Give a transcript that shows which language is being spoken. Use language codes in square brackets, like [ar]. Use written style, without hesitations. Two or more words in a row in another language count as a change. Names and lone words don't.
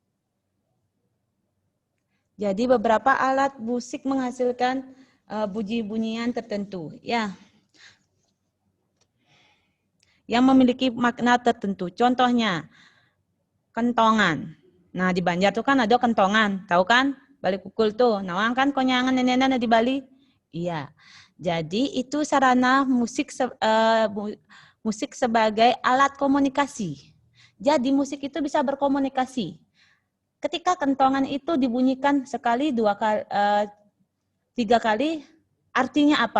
[id] Jadi beberapa alat musik menghasilkan bunyi-bunyian tertentu, ya, yang memiliki makna tertentu. Contohnya kentongan. Nah di Banjar tuh kan ada kentongan, tahu kan? [ban] Bali kukul tuh, nawang kan konyangan nenek-nenek di Bali. Iya. [id] Jadi itu sarana musik musik sebagai alat komunikasi. Jadi musik itu bisa berkomunikasi. Ketika kentongan itu dibunyikan sekali, 2 kali, 3 kali, artinya apa?